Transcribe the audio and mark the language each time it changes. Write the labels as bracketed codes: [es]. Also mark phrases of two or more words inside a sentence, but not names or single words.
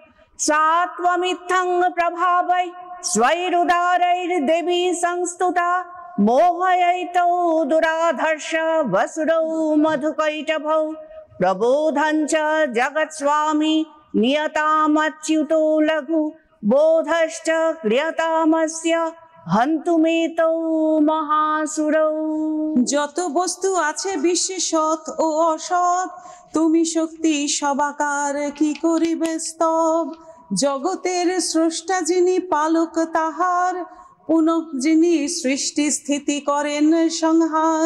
[sa] सा त्वमित्थं प्रभावै स्वैरुदारैर्देवी संस्तुता मोहयैतौ दुराधर्ष वसुरौ मधुकैटभौ। प्रबोधं च जगत्स्वामी नियतामच्युतो लघु बोधश्च क्रियतामस्य हन्तुमेतौ महासुरौ। [bn] যত বস্তু আছে বিশ্বে সৎ ও অসৎ, তুমি শক্তি সবাকার কি করিবে স্তব। জগতের স্রষ্টা যিনি পালক তাহার, পুনঃ যিনি সৃষ্টি স্থিতি করেন সংহার।